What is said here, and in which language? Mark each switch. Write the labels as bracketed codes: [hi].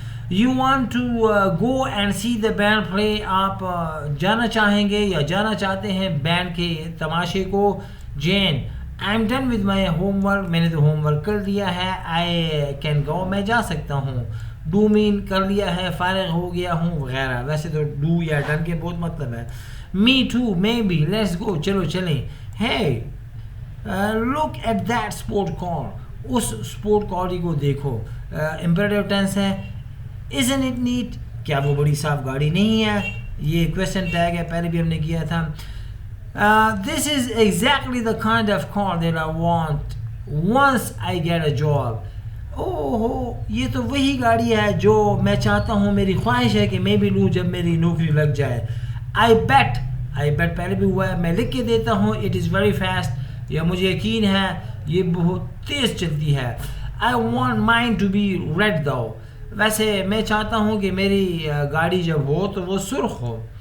[en] You want to go and see the band play. [ur] آپ جانا چاہیں گے یا جانا چاہتے ہیں بینڈ کے تماشے کو. Jain, [en] I am done with my homework. [ur] میں نے تو ہوم ورک کر دیا ہے. [en] I can go, [ur] میں جا سکتا ہوں. ڈو مین کر لیا ہے، فارغ ہو گیا ہوں وغیرہ. ویسے تو ڈو یا ڈن کے بہت مطلب ہے. [en] me too, maybe, let's go, [ur] چلو چلیں. [en] hey look at that sport car, [ur] اس sport car کو دیکھو. [en] imperative tense ہے. isn't it neat, [ur] کیا وہ بڑی صاف گاڑی نہیں ہے؟ یہ question tag ہے, پہلے بھی ہم نے کیا تھا. [en] this is exactly the kind of car that I want once I get a job. [ur] یہ تو وہی گاڑی ہے جو میں چاہتا ہوں, میری خواہش ہے کہ میں بھی لوں جب میری نوکری لگ جائے. [en] I bet [ur] پہلے بھی ہوا ہے, میں لکھ کے دیتا ہوں. [en] it is very fast, [ur] یا مجھے یقین ہے یہ بہت تیز چلتی ہے. [en] I want mine to be red though, [ur] ویسے میں چاہتا ہوں کہ میری گاڑی جب ہو تو وہ سرخ ہو.